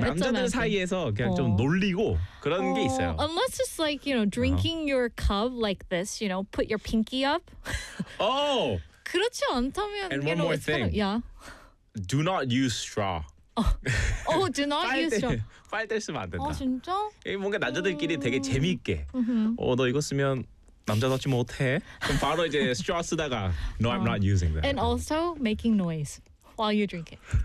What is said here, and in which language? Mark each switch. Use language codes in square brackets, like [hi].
[ko] 남자들 사이에서 그냥 좀 놀리고 그런 게 있어요. [en] Unless it's like, you know, drinking your cup like this, you know, put your pinky up. Oh! [ko] 그렇지 않다면 [en] And one more thing. Kind of, yeah. Do not use straw. Oh, do not use straw. [ko] 빨대 쓰면 안 된다. 아, 진짜? 이게 뭔가 남자들끼리 되게 재미있게. 너 이거 쓰면 남자답지 못해. 그럼 바로 이제 [en] straw [ko] 쓰다가 [en] No, I'm not using that. And also making noise while you drink it.